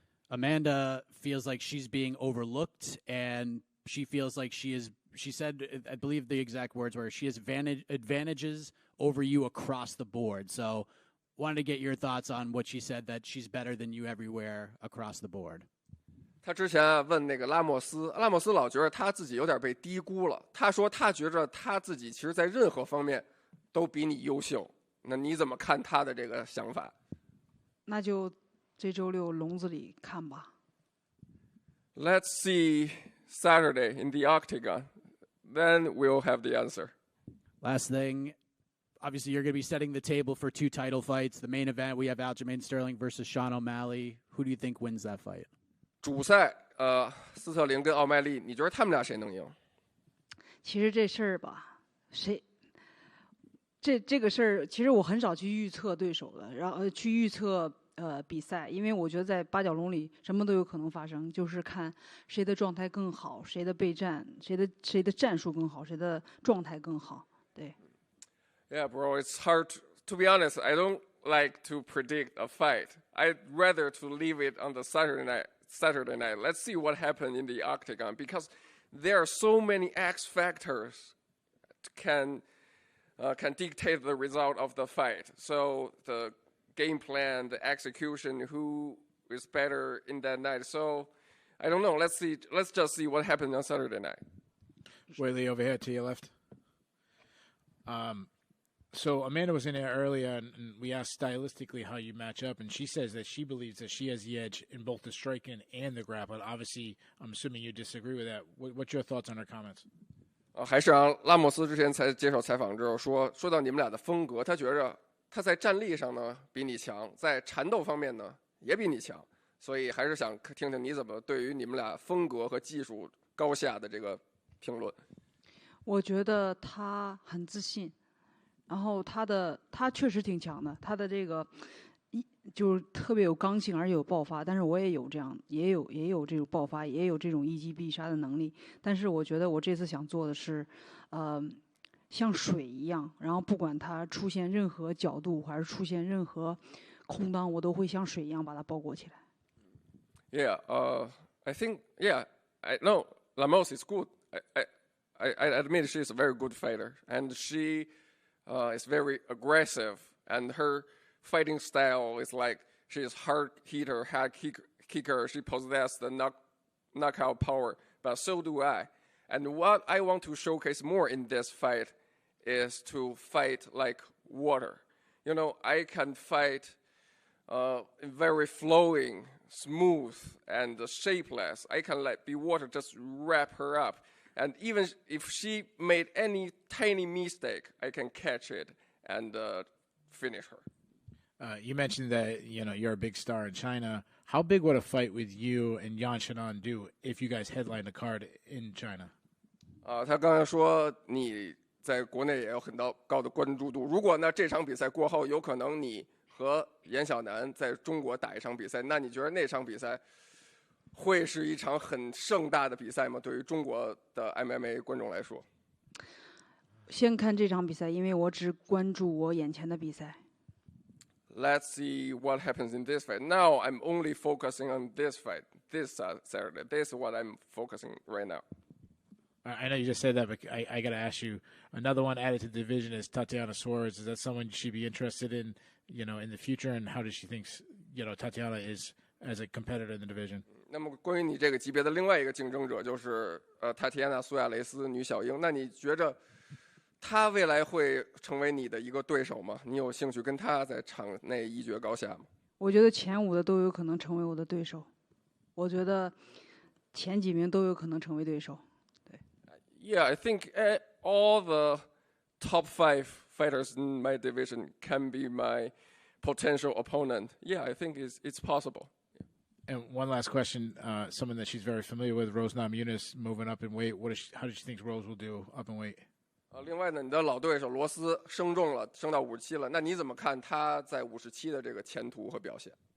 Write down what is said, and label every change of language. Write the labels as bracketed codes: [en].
[en] Amanda feels like she's being overlooked, and she feels like she said, I believe the exact words were, she has advantages over you across the board. So wanted to get your thoughts on what she said, that she's better than you everywhere across the board. [zh] 他之前问那个拉莫斯老觉得他自己有点被低估了。他说他觉着他自己其实在任何方面都比你优秀。那你怎么看他的这个想法？那就这周六笼子里看吧。 [en] Let's see Saturday in the octagon. Then we'll have the answer. Last thing. Obviously, you're going to be setting the table for 2 title fights. The main event, we have Aljamain Sterling versus Sean O'Malley. Who do you think wins that fight? [zh] 主赛，斯特林跟奥麦利，你觉得他们俩谁能赢？其实这事儿吧，这个事儿，其实我很少去预测对手的，然后去预测比赛，因为我觉得在8角笼里什么都有可能发生，就是看谁的状态更好，谁的备战，谁的战术更好，谁的状态更好，对。 [en] Yeah, bro, it's hard. To be honest, I don't like to predict a fight. I'd rather to leave it on the Saturday night. Let's see what happened in the octagon because there are so many X factors can dictate the result of the fight. So the game plan, the execution, who is better in that night. So I don't know. Let's see. Let's just see what happens on Saturday night. Weili over here to your left. So Amanda was in there earlier, and we asked stylistically how you match up, and she says that she believes that she has the edge in both the striking and the grappling. Obviously, I'm assuming you disagree with that. What's your thoughts on her comments? [zh] 还是让拉莫斯之前才接受采访之后说到你们俩的风格，他觉着他在站立上呢比你强，在缠斗方面呢也比你强，所以还是想听听你怎么对于你们俩风格和技术高下的这个评论。我觉得他很自信，然后他确实挺强的，他的这个就是特别有刚性，而且有爆发。但是我也有这样，也有这种爆发，也有这种一击必杀的能力。但是我觉得我这次想做的是，像水一样，然后不管它出现任何角度，还是出现任何空当，我都会像水一样把它包裹起来。 [en] Yeah, I think I know Lamos is good. I admit she's a very good fighter, and she is very aggressive, and her fighting style is like she's hard hitter, hard kicker. She possesses the knockout power, but so do I. And what I want to showcase more in this fight is to fight like water. You know, I can fight very flowing, smooth, and shapeless. I can let be water just wrap her up. And even if she made any tiny mistake, I can catch it and finish her. You mentioned that you're a big star in China. How big would a fight with you and Yan Xiaonan do if you guys headline the card in China? [zh] 他刚才说你在国内也有很高的关注度。如果呢这场比赛过后，有可能你和严晓楠在中国打一场比赛，那你觉得那场比赛会是一场很盛大的比赛吗？对于中国的 MMA 观众来说，先看这场比赛，因为我只关注我眼前的比赛。 [en] Let's see what happens in this fight. Now I'm only focusing on this fight, this Saturday. This is what I'm focusing right now. I know you just said that, but I got to ask you. Another one added to the division is Tatiana Suarez. Is that someone she'd be interested in, in the future? And how does she think, Tatiana is as a competitor in the division? [zh] 那么关于你这个级别的另外一个竞争者就是塔提安娜·苏亚雷斯女小鹰，那你觉着她未来会成为你的一个对手吗？你有兴趣跟她在场内一决高下吗？我觉得前5的都有可能成为我的对手，我觉得前几名都有可能成为对手。对。 [en] Yeah, I think all the top 5 fighters in my division can be my potential opponent. Yeah, I think it's possible. And one last question, someone that she's very familiar with, Rose Namajunas, moving up in weight. How does she think Rose will do up in weight? [zh] 另外呢，你的老对手罗斯升重了，升到57了，那你怎么看他在57的这个前途和表现？